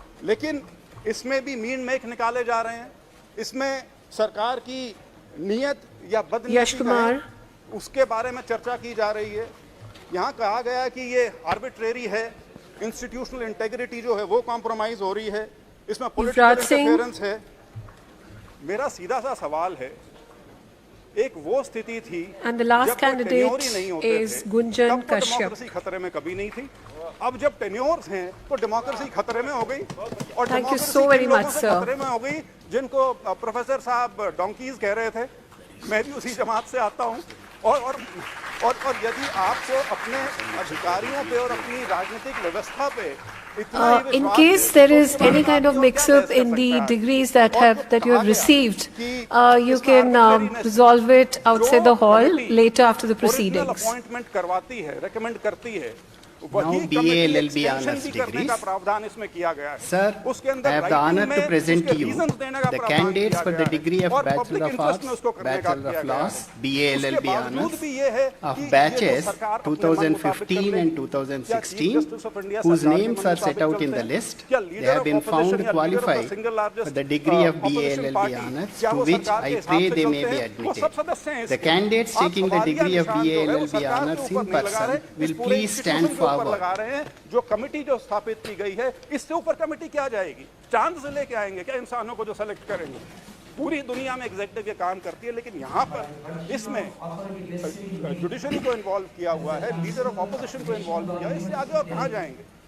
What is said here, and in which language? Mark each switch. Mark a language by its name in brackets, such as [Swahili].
[Hindi] लेकिन इसमें भी मीन मेख निकाले जा रहे हैं, इसमें सरकार की नीयत या बदनीयत उसके बारे में चर्चा की जा रही है। यहाँ कहा गया कि ये आर्बिट्रेरी है, [English] institutional integrity [Hindi] जो है वो कॉम्प्रोमाइज हो रही है, इसमें [English] political interference [Hindi] है। मेरा सीधा सा सवाल है, एक वो स्थिति थी [English] and the last candidate is Gunjan Kashyap. [Hindi] Democracy खतरे में कभी नहीं थी। अब जब टेन्योर्स हैं तो डेमोक्रेसी खतरे में हो गई, और डेमोक्रेसी खतरे में हो गई जिनको प्रोफेसर साहब डोंकीज कह रहे थे। मैं भी उसी जमात से आता हूँ, और यदि आपको अपने अधिकारियों पे और अपनी राजनीतिक व्यवस्था पे [English] in case there is any kind of mix-up in the degrees that you have received, you can resolve it outside the hall later after the proceedings. [Hindi] Appointment करवाती है, रेकमेंड करती है, [English] Now BA LLB honors degrees. Sir, I have the honor to present to you the candidates for the degree of Bachelor of Arts, Bachelor of Laws, BA LLB honors of batches 2015 and 2016, whose names are set out in the list. They have been found qualified for the degree of BA LLB honors, to which I pray they may be admitted. The candidates taking the degree of BA LLB honors in person will please stand for [Hindi] लगा रहे हैं। जो committee जो स्थापित की गई है, इससे ऊपर कमेटी क्या जाएगी? चांद से लेके आएंगे क्या इंसानों को जो सेलेक्ट करेंगे? पूरी दुनिया में एग्जीक्यूटिव ये काम करती है, लेकिन यहाँ पर इसमें जुडिशरी को इन्वॉल्व किया हुआ है, [English] leader of opposition [Hindi] को इन्वॉल्व किया है, इससे आगे और कहाँ जाएंगे?